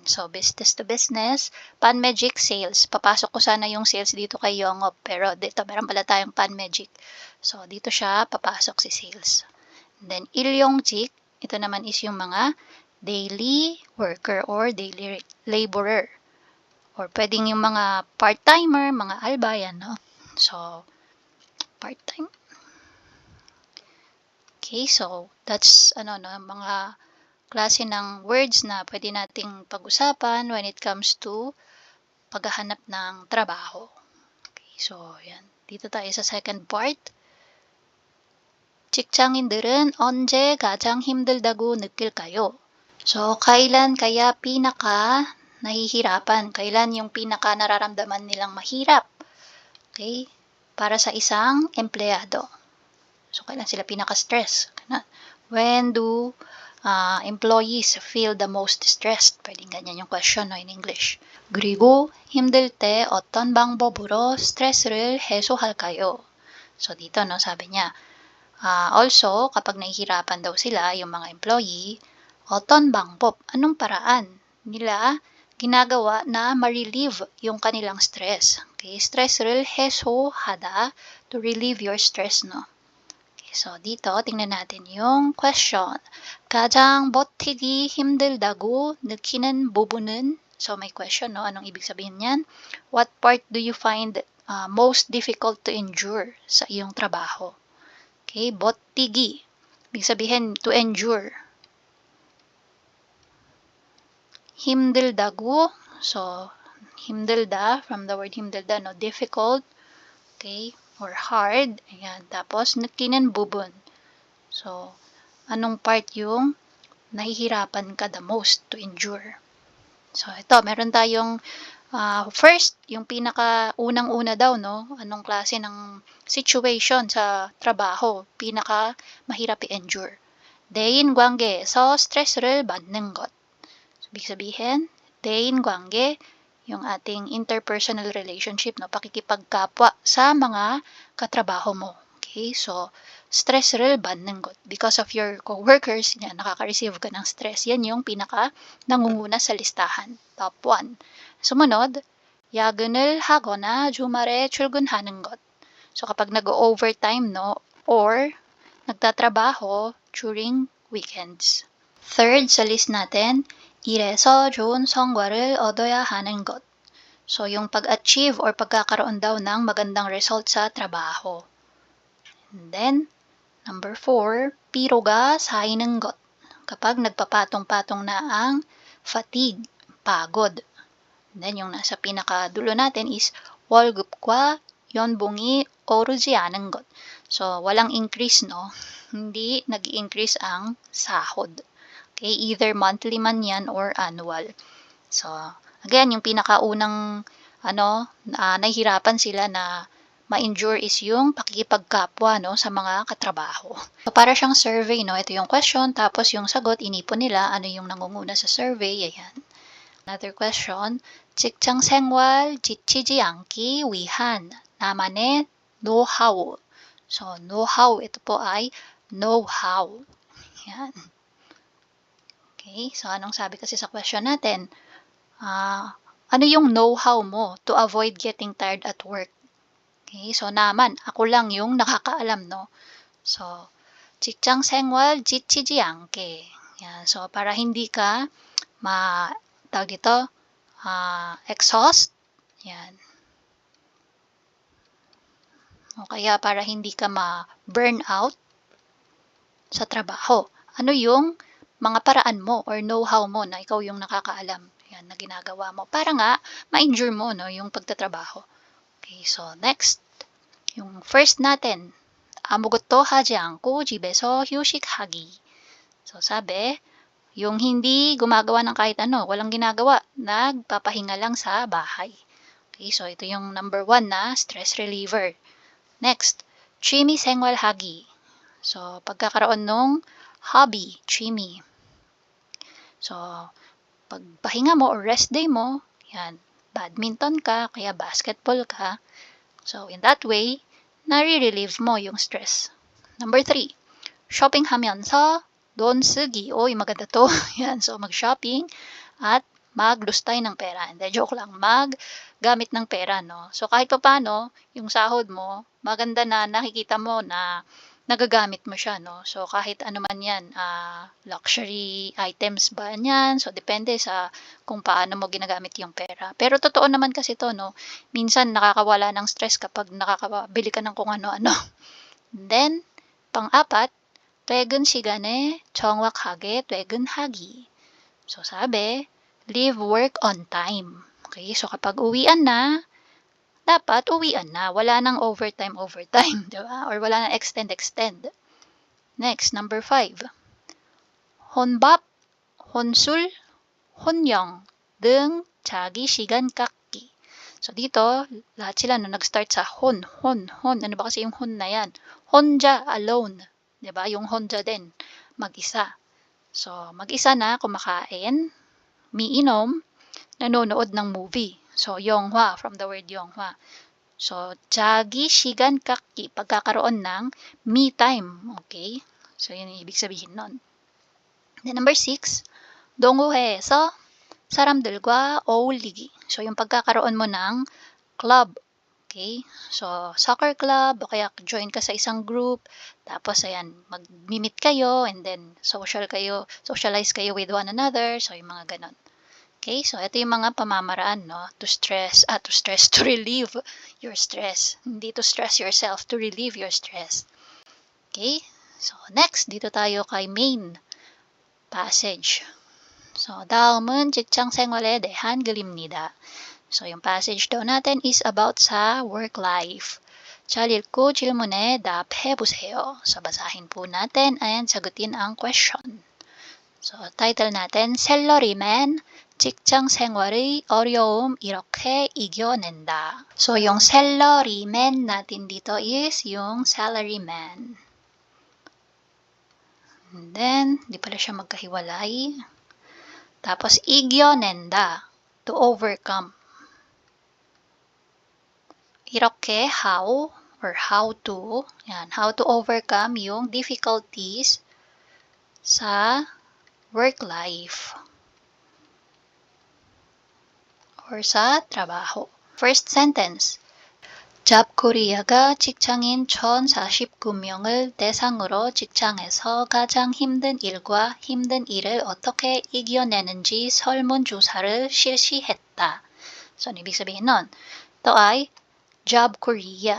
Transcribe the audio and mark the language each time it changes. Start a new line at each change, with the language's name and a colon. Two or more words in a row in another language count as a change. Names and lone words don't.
Filipino: So,
English: business to business,
Filipino: Panmagic, sales. Papasok ko sana yung sales dito kay Yongop, pero dito meron pala tayong Panmagic. So, dito siya, papasok si sales. And then, Ilyongjik, ito naman is yung mga
English: daily worker or daily laborer.
Filipino: Or pwedeng yung mga part-timer, mga alba, yan, no? So, part-time.
English: Okay, so that's
Filipino: mga klase ng words na pwede nating pag-usapan
English: when it comes to
Filipino: paghahanap ng trabaho. Okay, so yan. Dito tayo sa
English: second part.
Korean: 직장인들은 언제 가장 힘들다고 느낄까요?
Filipino: So, kailan kaya pinaka nahihirapan? Kailan yung pinaka nararamdaman nilang mahirap? Okay? Para sa isang empleyado. So, kailan sila pinaka-stress?
English: When do employees feel the most stressed?
Filipino: Pwedeng ganyan yung question, no,
English: in English.
Korean: 그리고 힘들 때 어떤 방법으로 스트레스를 해소할까요?
Filipino: So, dito, no, sabi niya, also, kapag nahihirapan daw sila, yung mga employee,
Korean: 어떤 방법,
Filipino: anong paraan nila ginagawa na ma-relieve yung kanilang stress? Okay,
Korean: stress를 해소하다,
English: to relieve your stress, no?
Filipino: So, dito, tingnan natin yung question.
Korean: 가장 버티기 힘들다고 느끼는 부분은?
Filipino: So, may question, no? Anong ibig sabihin niyan?
English: What part do you find most difficult to endure
Filipino: sa iyong trabaho? Okay, 버티기. Ibig sabihin,
English: to endure.
Korean: 힘들다고. So, 힘들다,
English: from the word 힘들다, no? Difficult. Okay, or hard.
Filipino: Ayan. Tapos,
Korean: 느끼는 부분.
Filipino: So, anong part yung nahihirapan ka
English: the most to endure?
Filipino: So, ito, meron tayong first, yung pinaka unang-una daw, no? Anong klase ng situation sa trabaho, pinaka mahirap i-endure.
Korean: 대인 관계에서 스트레스를 받는 것.
Filipino: So, ibig sabihin,
Korean: 대인 관계,
Filipino: yung ating
English: interpersonal relationship,
Filipino: no? Pakikipagkapwa sa mga katrabaho mo. Okay? So,
Korean: stress를 받는 것.
English: Because of your coworkers,
Filipino: yan, nakaka-receive ka ng stress. Yan yung pinaka nangunguna sa listahan. Top 1. Sumunod,
Korean: 야근을 하거나 주말에 출근하는 것.
Filipino: So, kapag nag-overtime, no? Or, nagtatrabaho
English: during weekends.
Filipino: Third, sa list natin,
Korean: 일에서 좋은 성과를 얻어야 하는 것.
Filipino: So, yung pag-achieve or pagkakaroon daw ng magandang result sa trabaho.
English: And then, number 4,
Korean: 피로가 쌓이는 것.
Filipino: Kapag nagpapatong-patong na ang fatigue, pagod. And then, yung nasa pinakadulo natin is
Korean: 월급과 연봉이 오르지 않은 것.
Filipino: So, walang increase, no? Hindi nag-increase ang sahod. Okay, either monthly man yan or annual. So, again, yung pinakaunang nahihirapan sila na ma-endure is yung pakikipagkapwa, no, sa mga katrabaho. So, para siyang survey, no? Ito yung question, tapos yung sagot, inipon nila, ano yung nangunguna sa survey, ayan. Another question,
Korean: 직장 생활 지치지 않기 위한 나만의 know-how.
Filipino: So, know-how, ito po ay know-how. Ayan. Okay, so anong sabi kasi sa question natin? Ano yung know-how mo
English: to avoid getting tired at work?
Filipino: Okay, so naman, ako lang yung nakakaalam, no? So,
Korean: 직장 생활 지치지 않게.
Filipino: Yan, so para hindi ka tawag dito, exhaust. Yan. O kaya para hindi ka ma-burn out sa trabaho. Ano yung mga paraan mo or know-how mo na ikaw yung nakakaalam, yan, na ginagawa mo para nga ma-endure mo, no, yung pagtatrabaho. Okay, so next, yung first natin,
Korean: 아무것도 하지 않고 집에서 휴식하기.
Filipino: So sabi, yung hindi gumagawa ng kahit ano, walang ginagawa, nagpapahinga lang sa bahay. Okay, so ito yung number 1 na
English: stress reliever.
Filipino: Next,
Korean: 취미 생활하기.
Filipino: So, pagkakaroon ng hobby, 취미. So, pagpahinga mo or
English: rest day
Filipino: mo, yan, badminton ka, kaya basketball ka. So, in that way, nare-relieve mo yung stress.
Korean: Number 3, shopping 하면서 돈 쓰기.
Filipino: Oy, maganda to. Yan, so mag-shopping at maglustay ng pera. Hindi, joke lang. Maggamit ng pera, no? So, kahit pa paano, yung sahod mo, maganda na nakikita mo na nagagamit mo siya, no? So, kahit ano man yan,
English: luxury items
Filipino: ba yan? So, depende sa kung paano mo ginagamit yung pera. Pero totoo naman kasi to, no? Minsan nakakawala ng stress kapag nakakabili ka ng kung ano-ano. Then, pang-apat, 퇴근 시간에 정확하게 퇴근하기. So, sabi,
English: leave work on time.
Filipino: Okay, so kapag uwian na, dapat uwian na. Wala nang overtime, di ba?
English: Or wala nang extend. Next, number 5.
Korean: 혼밥, 혼술, 혼영 등 자기 시간 갖기.
Filipino: So, dito, lahat sila no, nag-start sa hon. Ano ba kasi yung hon na yan? Honja, alone. Diba? Yung honja din, mag-isa. So, mag-isa na, kumakain, miinom, nanonood ng movie.
Korean: So, 영화,
English: from the word
Korean: 영화. So, 자기 시간 갖기,
Filipino: pagkakaroon ng
English: me time.
Filipino: Okay? So, yun yung ibig sabihin nun. Then, number 6, 동호회에서 사람들과 어울리기. So, yung pagkakaroon mo ng club. Okay? So,
English: soccer club,
Filipino: o kaya join ka sa isang group, tapos, ayan, mag-meet kayo,
English: and then socialize kayo with one another. So,
Filipino: yung mga ganon. Okay? So, ito yung mga pamamaraan, no?
English: To relieve your stress. Hindi to stress yourself, to relieve your stress.
Filipino: Okay? So, next, dito tayo kay
English: main passage.
Filipino: So,
Korean: 다음은 직장 생활에 대한 글입니다.
Filipino: So, yung passage daw natin is about sa
English: work life.
Korean: 잘 읽고 질문에 답해보세요.
Filipino: So, basahin po natin and sagutin ang question. So, title natin,
Korean: 샐러리맨, 직장 생활의 어려움 이렇게 이겨낸다.
Filipino: So, yung 샐러리맨 natin dito is yung salaryman. And then, di pala siya magkahiwalay. Tapos,
Korean: 이겨낸다,
English: to overcome. 이렇게 how or how to, yan, how to overcome yung difficulties sa work life or
Filipino: sa trabaho.
English: First sentence.
Korean: 잡코리아가 직장인 1,049명을 대상으로 직장에서 가장 힘든 일과 힘든 일을 어떻게 이겨내는지 설문조사를 실시했다.
Filipino: So, ibig sabihin nun, ito ay Job Korea.